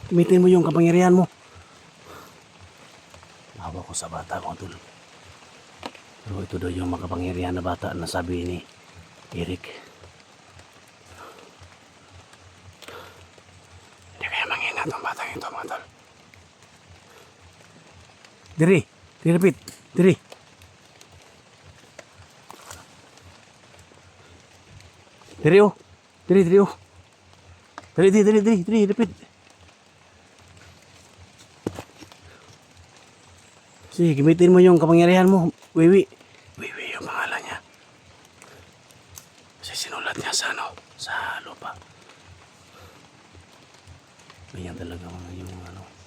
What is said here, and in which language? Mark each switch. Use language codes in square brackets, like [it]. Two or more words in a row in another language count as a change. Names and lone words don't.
[tl] Gamitin mo yung kapangyarihan mo. Nahawa ko sa bata ko, tol. Pero ito daw yung makapangyarihan na bata na sabi ni Eric. Hindi kaya manghina itong batang ito, mga tol. Diri. Diri, repeat. Diri. Diri, oh. Diri, diri, oh. Diri, repeat. Sige, gamitin mo yung kapangyarihan mo. Wiwi. Wiwi Kasi sinulat niya sa ano, sa lupa. Ganyan talaga mga yung ano.